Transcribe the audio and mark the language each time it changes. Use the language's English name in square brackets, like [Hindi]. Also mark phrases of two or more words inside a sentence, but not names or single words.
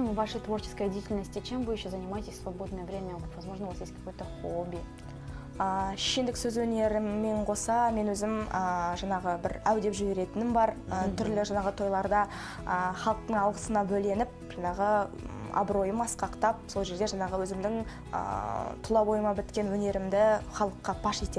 [Russian] вашей творческой деятельности, чем вы еще занимаетесь в свободное время? Возможно, у вас есть какое-то хобби? [Kazakh] Шешендік сөз өнерімен қоса мен өзім жаңағы бір әу деп жіберетінім бар. Түрлі жаңағы тойларда халықтың алғысына бөленіп, жаңағы абыройым асқақтап, сол жерде жаңағы өзімнің тұла бойыма біткен өнерімді халыққа паш етем.